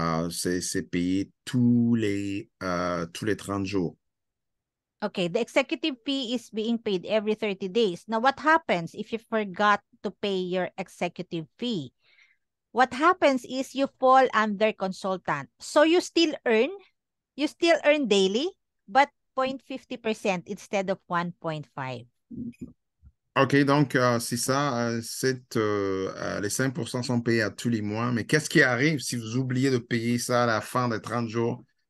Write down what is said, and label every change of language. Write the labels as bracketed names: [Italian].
[French] C'est payé tous les 30 jours. [English] Okay, the executive fee is being paid every 30 days. Now, what happens if you forgot to pay your executive fee? What happens is you fall under consultant. So you still earn daily, but 0.50% instead of 1.5. [French] OK, donc c'est ça. Les 5% sont payés à tous les mois. Mais qu'est-ce qui arrive si vous oubliez de payer ça à la fin des 30 jours?